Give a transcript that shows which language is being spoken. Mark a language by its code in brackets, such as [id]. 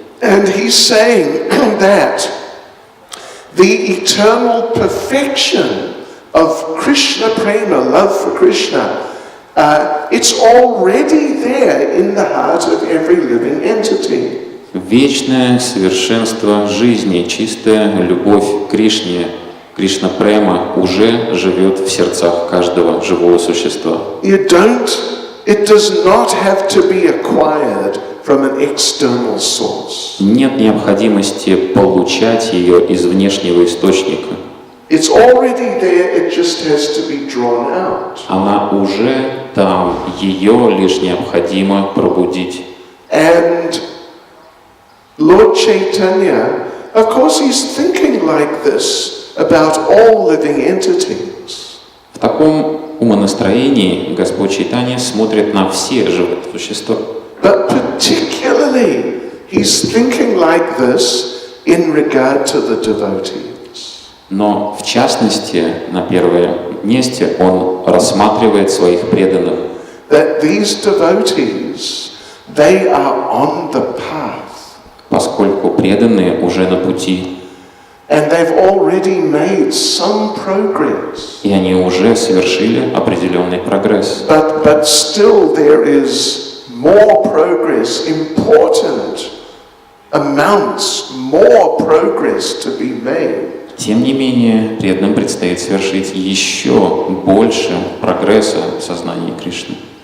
[en] And he's saying that the eternal perfection of Krishna Prema, love for Krishna, it's already there in the heart of every living entity. [ru] вечное совершенство жизни, чистая любовь к Кришне, Кришна Према уже живет в сердцах каждого живого существа. [en] It does not have to be acquired from an external source. [ru] Нет необходимости получать ее из внешнего источника. [en] It's already there, it just has to be drawn out. [ru] Она уже там, ее лишь необходимо пробудить. [en] And Lord Chaitanya, of course, he's thinking like this about all living entities. [ru] В таком умонастроении Господь Чайтанья смотрит на все живые существа. [en] But particularly, he's thinking like this in regard to the devotees. [ru] Но в частности, на первом месте он рассматривает своих преданных. [en] That these devotees, they are on the path. [ru] Поскольку преданные уже на пути. [en] And they've already made some progress. [ru] И они уже совершили определенный прогресс. [en] But still there is more progress, important amounts, more progress to be made. [ru] Тем не менее, преданным предстоит совершить еще больше прогресса в сознании Кришны.